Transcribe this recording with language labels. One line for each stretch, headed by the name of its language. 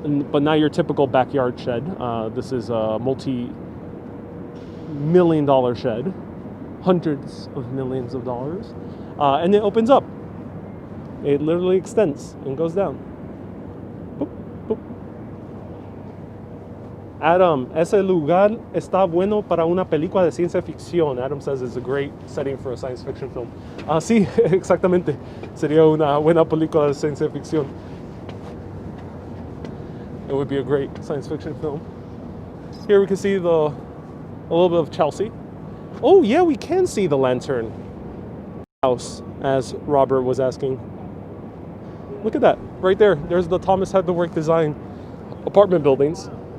English: But not your typical backyard shed. This is a multi-million-dollar shed, hundreds of millions of dollars, and it opens up. It literally extends and goes down. Boop, boop.
Spanish: Adam, ese lugar está bueno para una película de ciencia ficción.
English: Adam says it's a great setting for a science fiction film.
Spanish: Sí, exactamente. Sería una buena película de ciencia ficción.
English: It would be a great science fiction film. Here we can see a little bit of Chelsea. Oh yeah, we can see the Lantern House, as Robert was asking. Look at that, right there. There's the Thomas Heatherwick design apartment buildings.